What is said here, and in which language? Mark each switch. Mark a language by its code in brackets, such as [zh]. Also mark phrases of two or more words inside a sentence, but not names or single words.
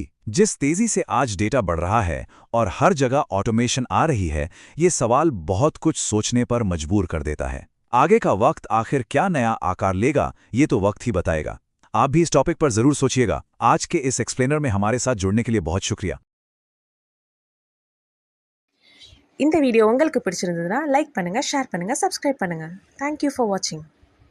[hi] जिस तेजी से आज डेटा बढ़ रहा है और हर जगह ऑटोमेशन आ रही है, ये सवाल बहुत कुछ सोचने पर मजबूर कर देता है। आगे का वक्त आखिर क्या नया आकार लेगा, ये तो वक्त ही बताएगा। आप भी इस टॉपिक पर जरूर सोचिएगा। आज के इस एक्सप्लेनर में हमारे साथ जुड़ने के लिए बहुत शुक्रिया। [ta] இந்த வீடியோ உங்களுக்கு பிடிச்சிருந்ததுன்னா லைக் பண்ணுங்க, ஷேர் பண்ணுங்க, சப்ஸ்கிரைப் பண்ணுங்க. [en] Thank you for watching.